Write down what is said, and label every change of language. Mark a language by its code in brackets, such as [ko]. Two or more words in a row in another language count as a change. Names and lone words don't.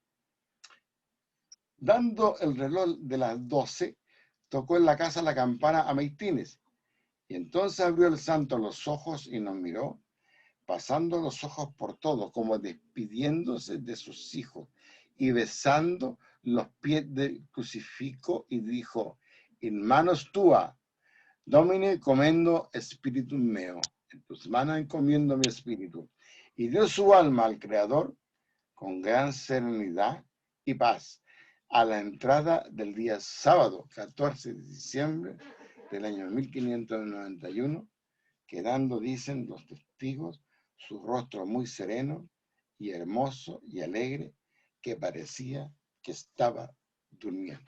[es] Dando el reloj de las 12, tocó en la casa la campana a maitines. Y entonces abrió el santo los ojos y nos miró, pasando los ojos por todos, como despidiéndose de sus hijos y besando los pies del crucifijo y dijo, [la] in manos tua, Domine comendo spiritum meo, [es] en tus manos encomiendo mi espíritu. Y dio su alma al Creador con gran serenidad y paz a la entrada del día sábado, 14 de diciembre del año 1591, quedando, dicen los testigos, su rostro muy sereno y hermoso y alegre, que parecía que estaba durmiendo.